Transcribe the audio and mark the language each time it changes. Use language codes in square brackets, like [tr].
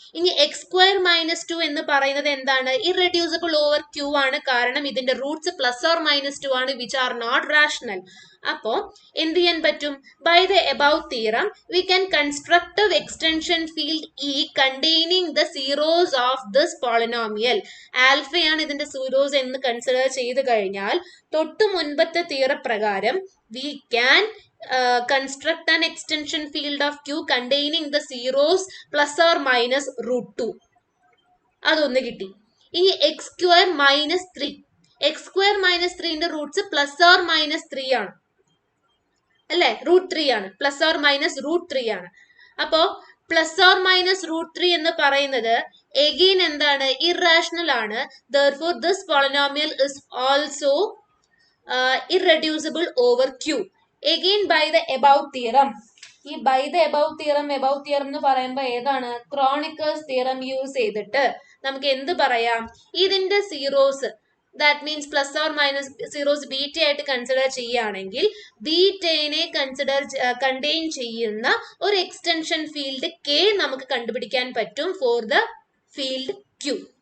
[ml] ഇനി X square minus 2 എന്ന് പറയുന്നത് എന്താണ്? ഇറെഡ്യൂസിബിൾ ഓവർ ക്യൂ ആണ്. കാരണം ഇതിന്റെ റൂട്ട്സ് പ്ലസ് ഓർ മൈനസ് 2 ആണ്, [en] Which are not rational. [ml] അപ്പോ എന്ത് ചെയ്യാൻ പറ്റും? [en] By the above theorem we can constructive extension field E containing the zeros of this polynomial. [ml] ആൽഫയാണ് ഇതിന്റെ സീറോസ് എന്ന് കൺസിഡർ ചെയ്ത് കഴിഞ്ഞാൽ തൊട്ടു മുൻപത്തെ തിയറപ്രകാരം [en] We can construct an extension field of Q containing the zeros plus or minus root 2. [ml] അതൊന്ന് കിട്ടി. ഇനി X square minus 3, X square minus 3ന്റെ Roots plus or minus 3 ആണ് അല്ലെ, റൂട്ട് 3 ആണ്, പ്ലസ് ഓർ മൈനസ് റൂട്ട് 3 ആണ്. അപ്പോ പ്ലസ് ഓർ മൈനസ് റൂട്ട് 3 എന്ന് പറയുന്നത് എഗെയിൻ എന്താണ്? ഇറാഷണൽ ആണ്. [en] therefore this polynomial is also irreducible over Q. Again by the above theorem. [ml] ഈ [en] by the above theorem [ml] എന്ന് പറയുമ്പോൾ ഏതാണ്? ക്രോണിക്കേഴ്സ് തിയറം യൂസ് ചെയ്തിട്ട് നമുക്ക് എന്ത് പറയാം? ഇതിന്റെ zeros, [en] that means [ml] plus or minus zeros beta ആയിട്ട് കൺസിഡർ ചെയ്യുകയാണെങ്കിൽ ബീറ്റനെ കണ്ടെയ്ൻ ചെയ്യുന്ന ഒരു എക്സ്റ്റൻഷൻ ഫീൽഡ് കെ നമുക്ക് കണ്ടുപിടിക്കാൻ പറ്റും [en] For the field Q.